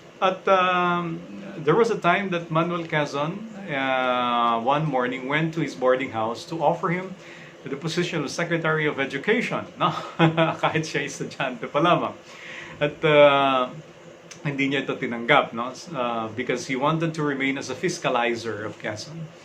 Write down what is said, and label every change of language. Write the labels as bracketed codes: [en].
[en] At there was a time that Manuel Quezon one morning went to his boarding house to offer him the position of Secretary of Education, no? [tl] Kahit siya estudyante pa lamang. At hindi niya ito tinanggap, no? [en] Because he wanted to remain as a fiscalizer of Quezon.